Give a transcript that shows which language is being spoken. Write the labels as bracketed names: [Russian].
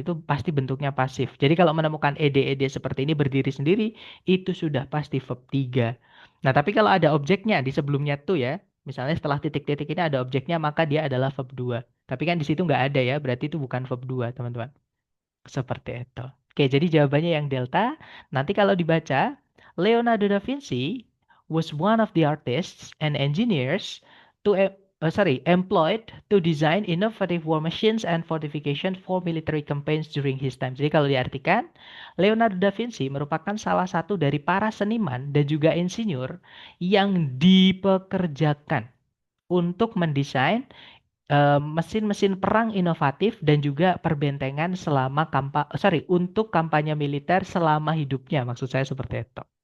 [Indonesian] Itu pasti bentuknya pasif. Jadi kalau menemukan ed-ed seperti ini berdiri sendiri, itu sudah pasti verb 3. Nah, tapi kalau ada objeknya di sebelumnya tuh ya, misalnya setelah titik-titik ini ada objeknya, maka dia adalah verb 2. Tapi kan di situ nggak ada ya, berarti itu bukan verb 2, teman-teman. Seperti itu. Oke, jadi jawabannya yang delta. Nanti kalau dibaca, [English] Leonardo da Vinci was one of the artists and engineers employed to design innovative war machines and fortification for military campaigns during his time. [Indonesian] Jadi kalau diartikan, Leonardo da Vinci merupakan salah satu dari para seniman dan juga insinyur yang dipekerjakan untuk mendesain mesin-mesin perang inovatif dan juga perbentengan untuk kampanye militer selama hidupnya. Maksud saya seperti itu.